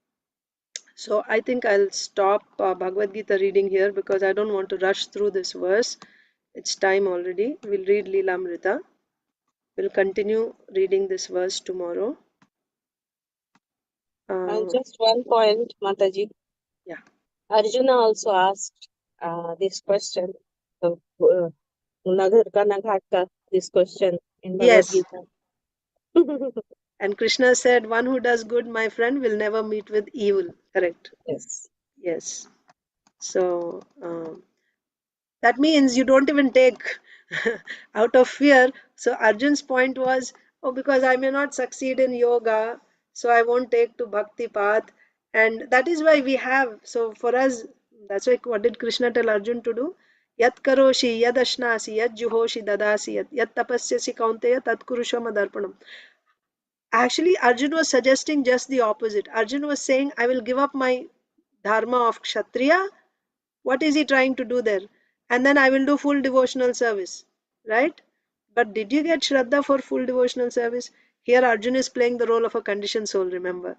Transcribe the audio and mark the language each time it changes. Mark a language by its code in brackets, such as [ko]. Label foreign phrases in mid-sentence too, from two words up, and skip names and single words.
[en] So I think I'll stop Bhagavad Gita reading here because I don't want to rush through this verse. It's time already. We'll read Leelamrita. We'll continue reading this verse tomorrow. Just one point, Mataji. Yeah. Arjuna also asked this question. Nagar ka Naghat ka, this question in Bhagavad Yes. Gita. And Krishna said, one who does good, my friend, will never meet with evil. Correct. Yes. Yes. So that means you don't even take out of fear. So Arjun's point was, oh, because I may not succeed in yoga, so I won't take to bhakti path. And that is why we have, so for us, that's why what did Krishna tell Arjun to do? [sa] Yat karoshi, yad ashnasi, yad juhoshi dadasi, yat tapasyasi kaunteya, tat kurusham adarpanam. [en] Actually, Arjun was suggesting just the opposite. Arjun was saying, I will give up my dharma of kshatriya. What is he trying to do there? And then I will do full devotional service, right? But did you get Shraddha for full devotional service? Here Arjun is playing the role of a conditioned soul, remember.